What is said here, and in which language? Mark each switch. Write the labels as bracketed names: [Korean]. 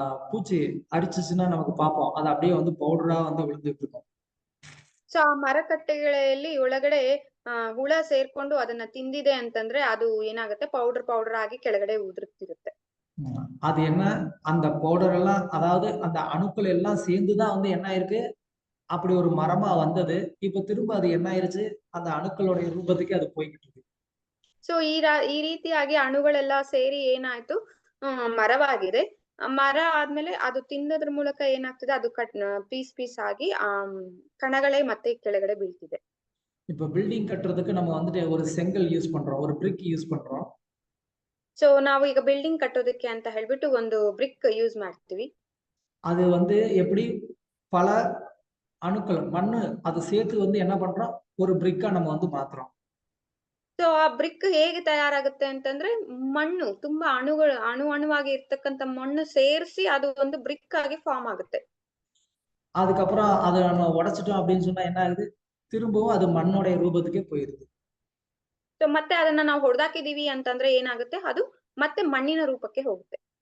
[Tamil] பூச்சி அரிச்சிச்சுன்னா நமக்கு பார்ப்போம், அது அப்படியே வந்து பவுடரா வந்து விழுந்துட்டு இருக்கும். [Kannada] ಸೊ ಆ ಮರಕಟ್ಟೆಗಳಲ್ಲಿ ಒಳಗಡೆ ಹುಳ ಸೇರ್ಕೊಂಡು ಅದನ್ನ ತಿಂದಿದೆ ಅಂತಂದ್ರೆ ಅದು ಏನಾಗುತ್ತೆ, ಪೌಡರ್ ಆಗಿ ಕೆಳಗಡೆ ಉದುರುತ್ತಿರುತ್ತೆ. [Tamil] அது என்ன, அந்த பவுடர் எல்லாம், அதாவது அந்த அணுக்கள் எல்லாம் சேர்ந்துதான் வந்து என்ன ஆயிருக்கு, அப்படி ஒரு மரமா வந்தது. இப்ப திரும்ப அது என்ன ஆயிருச்சு, அந்த அணுக்களுடைய ரூபத்துக்கு அது போய்கிட்டு இருக்கு. [Kannada] ಸೊ ಈ ರೀತಿಯಾಗಿ ಅಣುಗಳೆಲ್ಲ ಸೇರಿ ಏನಾಯ್ತು, ಮರವಾಗಿದೆ. ಮರ ಆದ್ಮೇಲೆ ಅದು ತಿನ್ನೋದ್ರ ಮೂಲಕ ಏನಾಗ್ತದೆ, ಅದು ಪೀಸ್ ಆಗಿ ಕಣಗಳೇ ಮತ್ತೆ ಕೆಳಗಡೆ ಬೀಳ್ತಿದೆ. [Tamil] இப்ப பில்டிங் கட்டுறதுக்கு நம்ம வந்துட்டு ஒரு செங்கல் யூஸ் பண்றோம், ஒரு பிரிக் யூஸ் பண்றோம். [Kannada] ಸೊ ನಾವು ಈಗ ಬಿಲ್ಡಿಂಗ್ ಕಟ್ಟೋದಕ್ಕೆ ಅಂತ ಹೇಳ್ಬಿಟ್ಟು ಒಂದು ಬ್ರಿಕ್ ಯೂಸ್ ಮಾಡ್ತೀವಿ. [Tamil] அது வந்து எப்படி பல அணுக்கள் மண்ணு அது சேர்த்து வந்து என்ன பண்றோம், ஒரு பிரிக்கா நம்ம வந்து மாத்துறோம். [Kannada] ಸೊ ಆ ಬ್ರಿಕ್ ಹೇಗೆ ತಯಾರಾಗುತ್ತೆ ಅಂತಂದ್ರೆ, ಮಣ್ಣು ತುಂಬಾ ಅಣುವಾಗಿ ಇರ್ತಕ್ಕಂಥ ಮಣ್ಣು ಸೇರಿಸಿ ಅದು ಒಂದು ಬ್ರಿಕ್ ಆಗಿ ಫಾರ್ಮ್ ಆಗುತ್ತೆ. [Tamil] அதுக்கப்புறம் அதை நம்ம உடைச்சிட்டோம் அப்படின்னு சொன்னா என்ன ஆகுது, திரும்பவும் அது மண்ணோடைய ரூபத்துக்கே போயிருது. [Kannada] ಸೊ ಮತ್ತೆ ಅದನ್ನ ನಾವು ಹೊಡೆದಾಕಿದೀವಿ ಅಂತಂದ್ರೆ ಏನಾಗುತ್ತೆ, ಅದು ಮತ್ತೆ ಮಣ್ಣಿನ ರೂಪಕ್ಕೆ ಹೋಗುತ್ತೆ.